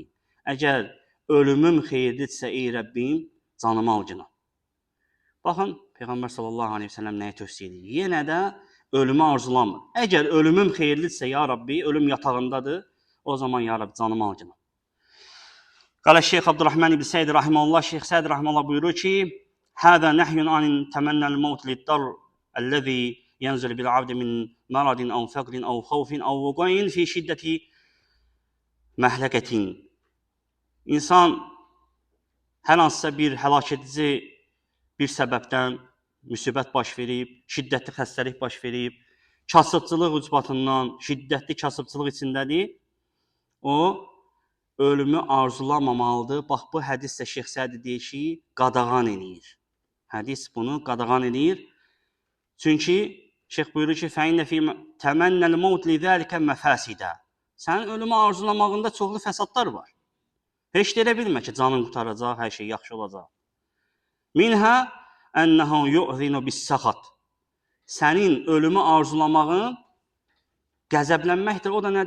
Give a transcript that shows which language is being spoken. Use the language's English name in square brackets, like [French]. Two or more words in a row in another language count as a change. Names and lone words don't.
[Azerbaijani] Əgər ölümüm xeyirlidirsə, ey Rəbbim, canımı alcına. Baxın, Peyğəmbər [Arabic] صلى الله عليه وسلم [Azerbaijani] nəyə tövsiyə edir? Yenə də ölümü arzulamır. Əgər ölümüm xeyirlidirsə, [Arabic] يا ربي, [Azerbaijani] ölüm yatağındadır, o zaman [Arabic] يا ربي, [Azerbaijani] canımı alcına. Qala Şeyx Abdurrahman ibn Səid rahimehullah, Şeyx Səid rahimehullah buyurur ki, [Arabic] "هذا نهي عن تمني الموت للضر الذي ينزل بالعبد من مرض أو فقر أو خوف أو وقوع في شدة مهلكة." [Azerbaijani] İnsan hər hansısa bir həlak edici bir səbəbdən müsibət baş verib, şiddətli xəstəlik baş verib, kasıbçılıq ucbatından, şiddətli kasıbçılıq içindədir, o ölümü arzulamamalıdır. Bax, bu hədis də Şeyx Sədi deyir ki, qadağan edir. Hədis bunu qadağan edir. Çünki Şeyx buyurur ki, [Arabic] فَاِنَّ فِي تَمَنَّ الْمَوْتِ لِذَٰلِكَ مَفَاسِدًا. [Azerbaijani] Sənin ölümü arzulamağında çoxlu fəsadlar var. Heç də elə bilmə ki, canın qutaracaq, hər şey yaxşı olacaq. [Arabic] منها أنه يؤذن بالسخط. [Azerbaijani] Sənin ölümü arzulamağın qəzəblənməkdir. O da nədir?